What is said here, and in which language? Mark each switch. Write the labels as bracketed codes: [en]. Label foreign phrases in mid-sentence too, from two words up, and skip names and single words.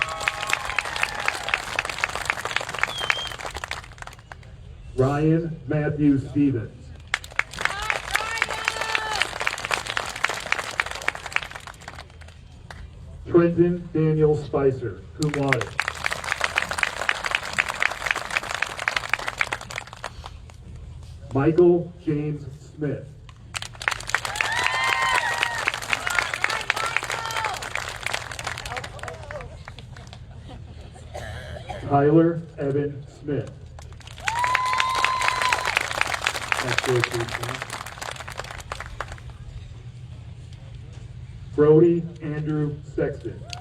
[en] Ryan Matthew Stevens. Trenton Daniel Spicer, [la] cum laude. [en] Michael James Smith. Tyler Evan Smith. Brody Andrew Sexton.